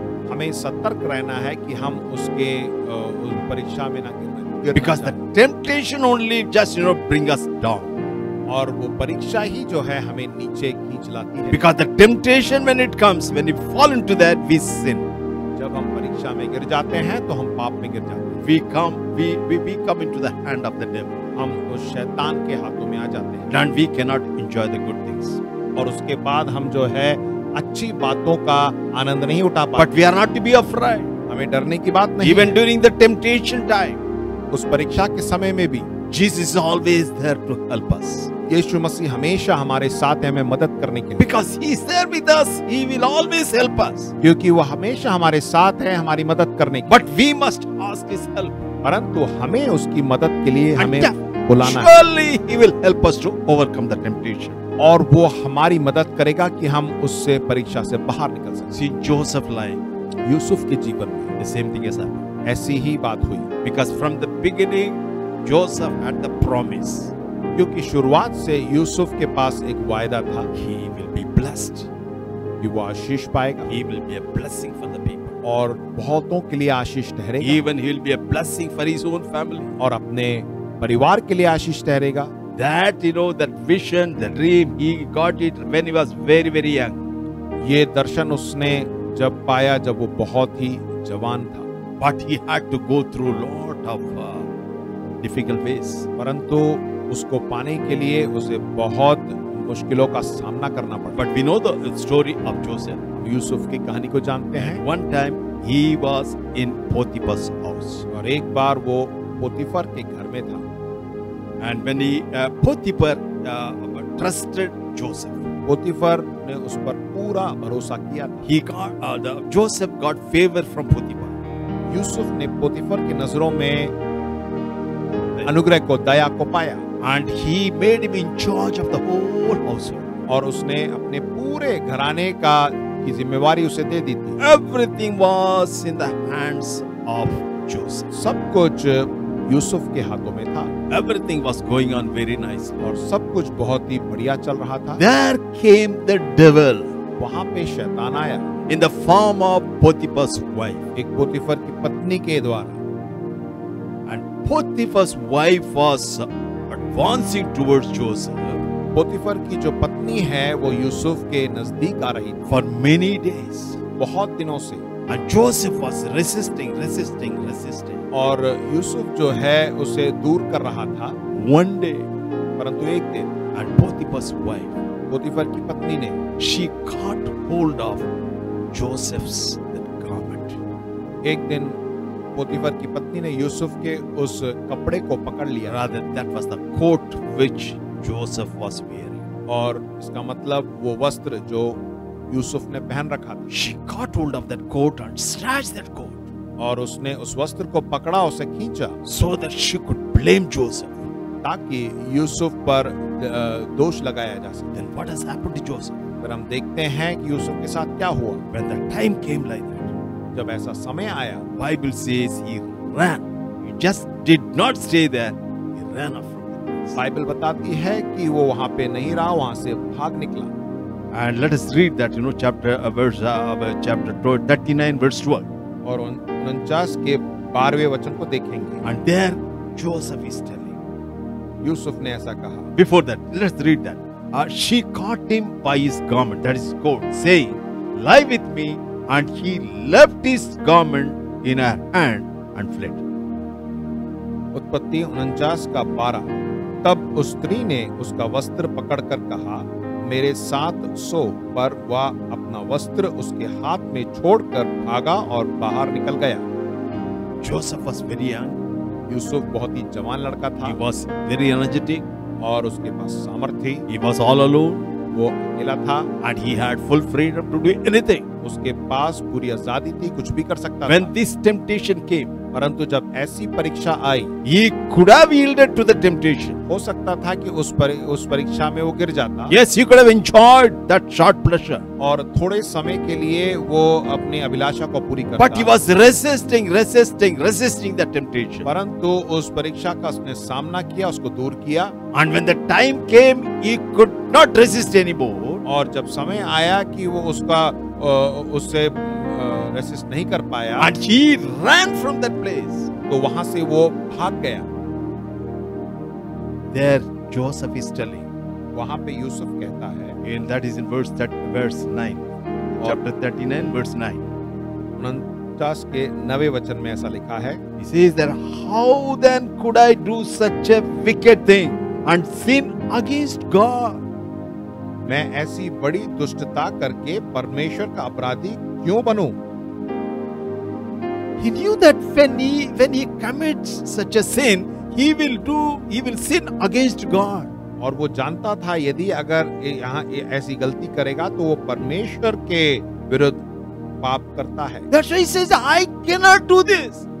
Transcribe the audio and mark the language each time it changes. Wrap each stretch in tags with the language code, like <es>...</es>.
<hi>हमें सतर्क रहना है कि हम उसके उस परीक्षा में ना गिर</hi> <en>Because the temptation only just, bring us down.</en> <hi>और वो परीक्षा ही जो है हमें नीचे खींच लाती है।</hi> <en>Because the temptation when it comes, when we fall into that, we sin.</en> <hi>जब हम परीक्षा में गिर जाते हैं तो हम पाप में गिर जाते हैं।</hi> <en>We come into the hand of the devil.</en> <hi>हम उस शैतान के हाथों में आ जाते हैं</hi> <en>And we cannot enjoy the good things.</en> <hi>और उसके बाद हम जो है अच्छी बातों का आनंद नहीं उठा</hi> <en>But</en> <hi>पाते।</hi> <en>we are not to be afraid.</en> <hi>हमें डरने की बात नहीं</hi> <en>Even</en> <hi>है।</hi> <en>during the temptation time,</en> <hi>उस परीक्षा के समय में भी</hi> <en>Jesus is always there to help us.</en> <hi>यीशु मसीह हमेशा हमारे साथ है हमें मदद करने के लिए,</hi> <en>Because he is there with us, he will always help us.</en> <hi>क्योंकि वो हमेशा हमारे साथ है हमारी मदद करने के लिए।</hi> <en>But we must ask his help.</en> <hi>परंतु हमें उसकी मदद के लिए</hi> <en>And</en> <hi>हमें बुलाना है</hi> <en>surely he will help us to overcome the temptation.</en> <hi>और वो हमारी मदद करेगा कि हम उससे परीक्षा से बाहर निकल सकें।</hi> <en>See Joseph life,</en> <hi>यूसुफ के जीवन में</hi> <en>the same thing has happened.</en> <hi>ऐसी ही बात हुई,</hi> <en>Because from the beginning, Joseph had the promise.</en> <hi>क्योंकि शुरुआत से यूसुफ के पास एक वायदा था</hi> <en>He will be blessed.</en> <hi>कि वो आशीष पाएगा</hi> <en>He will be a blessing for the people.</en> <hi>और बहुतों के लिए आशीष ठहरेगा</hi> <en>Even he will be a blessing for his own family.</en> <hi>और अपने परिवार के लिए आशीष ठहरेगा।</hi> <en>That, that vision, the dream, he got it when he was very, very young.</en> <hi>ये दर्शन उसने जब पाया जब वो बहुत ही जवान था,</hi> <en>But he had to go through lot of difficult ways.</en> <hi>परंतु उसको पाने के लिए उसे बहुत मुश्किलों का सामना करना पड़ा।</hi> <en>But we know the story of Joseph.</en> <hi>Yusuf की कहानी को जानते हैं</hi> <en>One time he was in Potiphar's house.</en> <hi>और एक बार वो पोतीफर के घर में था</hi> <en>And when Potiphar trusted Joseph,</en> <hi>पोतीफर ने उस पर पूरा भरोसा किया था।</hi> <en>Joseph got favor from Potiphar.</en> <hi>Yusuf ने पोतीफर की नजरों में अनुग्रह को, दया को पाया</hi> <en>And he made him in charge of the whole household.</en> <hi>और उसने अपने पूरे घराने का की जिम्मेवारी उसे दे दी थी।</hi> <en>Everything was in the hands of Joseph.</en> <hi>सब कुछ यूसुफ के हाथों में था</hi> <en>Everything was going on very nice.</en> <hi>और सब कुछ बहुत ही बढ़िया चल रहा था।</hi> <en>There came the devil</en> <hi>वहां पे शैतान आया</hi> <en>in the form of Potiphar's wife.</en> <hi>एक पोतीफर की पत्नी के द्वारा,</hi> <en>And Potiphar's wife was advancing towards Joseph</en> <hi>पोतीफर की जो पत्नी है वो यूसुफ के नजदीक आ रही थी</hi> <en>for many days.</en> <hi>बहुत दिनों से,</hi> <en>And Joseph was resisting.</en> <hi>और यूसुफ जो है उसे दूर कर रहा था।</hi> <en>One day,</en> <hi>परंतु एक दिन</hi> <en>and Potiphar's wife,</en> <hi>पोतीफर की पत्नी ने</hi> <en>she caught hold of Joseph's garment.</en> <hi>एक दिन पोतीफर की पत्नी ने यूसुफ के उस कपड़े को पकड़ लिया</hi> <en>Rather, that was the coat which Joseph was wearing.</en> <hi>और इसका मतलब वो वस्त्र जो यूसुफ ने पहन रखा था,</hi> <en>She caught hold of that coat and snatched that coat</en> <hi>और उसने उस वस्त्र को पकड़ा, उसे खींचा</hi> <en>so that she could blame Joseph.</en> <hi>ताकि यूसुफ पर दोष लगाया जा सके।</hi> <en>Then what has happened to Joseph?</en> <hi>फिर हम देखते हैं कि यूसुफ के साथ क्या हुआ।</hi> <en>When the time came like that,</en> <hi>जब ऐसा समय आया,</hi> <en>Bible says he ran. He just did not stay there. He ran off from the place.</en> <hi>Bible बताती है कि वो वहां पे नहीं रहा, वहां से भाग निकला।</hi> <en>And let us read that, chapter 39, verse 12.</en> <hi>और 49 के 12वें वचन को देखेंगे।</hi> <en>And there Joseph is telling.</en> <hi>Yusuf ने ऐसा कहा।</hi> <en>Before that, let's read that. She caught him by his garment, that is coat, saying, "Lie with me." And he left his garment in her hand and fled.</en> <hi>उत्पत्ति 49 का 12। तब उस स्त्री ने उसका वस्त्र पकड़कर कहा, मेरे साथ सो, पर वह अपना वस्त्र उसके हाथ में छोड़कर भागा और बाहर निकल गया।</hi> <en>Joseph was very young.</en> <hi>Yusuf बहुत ही जवान लड़का था।</hi> <en>He was very energetic.</en> <hi>और उसके पास सामर्थ्य थी।</hi> <en>He was all alone.</en> <hi>वो अकेला था।</hi> <en>And he had full freedom to do anything.</en> <hi>उसके पास पूरी आजादी थी, कुछ भी कर सकता</hi> <en>When</en> <hi>था।</hi> <en>this temptation came,</en> <hi>परंतु जब ऐसी परीक्षा आई,</hi> <en>he could have yielded to the temptation.</en> <hi>हो सकता था कि उस परीक्षा में वो गिर जाता।</hi> <en>Yes, he could have enjoyed that short pleasure.</en> <hi>और थोड़े समय के लिए वो अपनी अभिलाषा को पूरी करता।</hi> <en>But he was resisting the temptation.</en> <hi>परंतु उस परीक्षा का उसने सामना किया, उसको दूर किया।</hi> <en>And when the time came, he could not resist anymore.</en> <hi>और जब समय आया कि वो उससे रेसिस्ट नहीं कर पाया,</hi> <en>And he ran from that place.</en> <hi>तो वहां से वो भाग गया।</hi> <en>There Joseph is telling,</en> <hi>वहां पे यूसुफ कहता है,</hi> <en>and that is in verse 9, chapter 39, verse 9.</en> <hi>49 के 9वें वचन में ऐसा लिखा है,</hi> <en>He says that, how then could I do such a wicked thing and sin against God?</en> <hi>मैं ऐसी बड़ी दुष्टता करके परमेश्वर का अपराधी क्यों बनूं?</hi> <en>He knew that when he commits such a sin, he will sin against God.</en> <hi>और वो जानता था यदि अगर यहाँ ऐसी गलती करेगा तो वो परमेश्वर के विरुद्ध पाप करता है।</hi> <en>That's why he says, I cannot do this.</en>